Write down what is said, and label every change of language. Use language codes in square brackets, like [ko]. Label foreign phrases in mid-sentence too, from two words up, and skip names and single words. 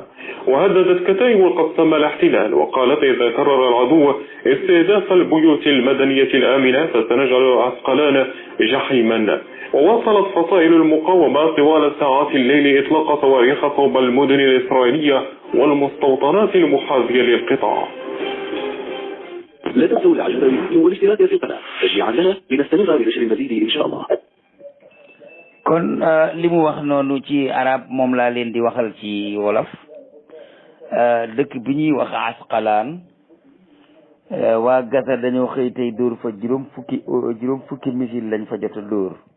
[ar] وهددت كتائب القسام الاحتلال وقالت إذا كرر العدو استهداف البيوت المدنية الآمنة فسنجعل عسقلان جحيما. وواصلت فصائل المقاومة طوال ساعات الليل إطلاق صواريخ صوب المدن الإسرائيلية والمستوطنات المحاذية للقطاع. لا تنسوا الاعجاب بالفيديو والاشتراك في القناة تشجيعا لنا لنستمر بنشر المزيد ان شاء الله. [wo] kon li mu wax noonu ci arab moom laa leen di waxal ci wolof dëkk bi ñuy wax Asqalaan waa Gaza dañoo xëy tey dóor fa juróom fukki missile lañ fa jot a dóor